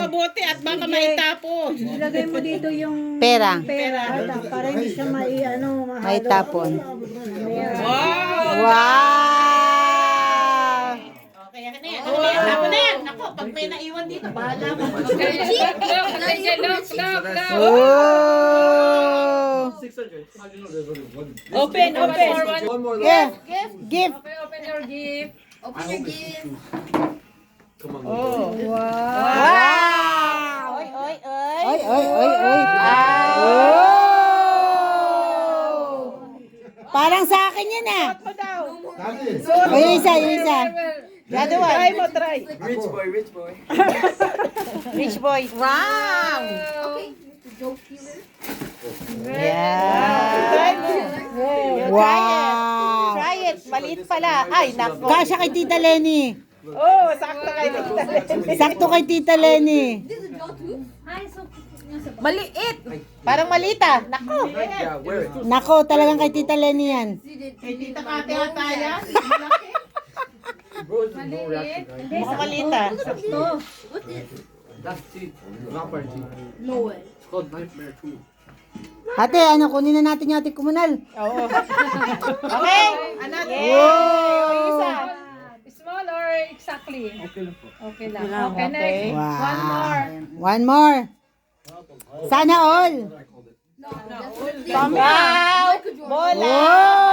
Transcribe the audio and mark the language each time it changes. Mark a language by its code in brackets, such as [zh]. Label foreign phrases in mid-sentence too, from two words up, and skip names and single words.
[tl] Tignan mo mabuti at baka maitapon. Ilagay mo dito yung Pera. pera para hindi siya mahalo. May tapon. Wow. Wow! Okay, yan na yan. Tapon na yan. Ako, pag may naiwan dito, bahala mo. [en] Look. Oh! Open. Yeah. Give. Open your gift. Oh. Wow! Oy. Oy. Oh! [tl] Parang sa akin yan ah. Ito daw. O, yung isa. [en] The other one. Try mo, try. Rich boy. Wow. Yeah. [tl] Try mo. Wow! [en] Try it. [tl] Maliit pala. Ay, nako. Kasya kay Tita Lenny. Oh, sakto kayo. Sakto kay Tita Lenny. Maliit. Parang maliit ah. Nako. Nako, talagang kay Tita Lenny yan. Kay Tita Kate ata yan. Maliit. Mukhang maliit ah. Ate, ano, kunin na natin yung ating kumunal. Oo. Okay. Another. Wow! Isa. [en] Small or exactly? [tl] Okay lang. [en] Okay, next. Wow! One more. [tl] Sana all. Wow. Bola.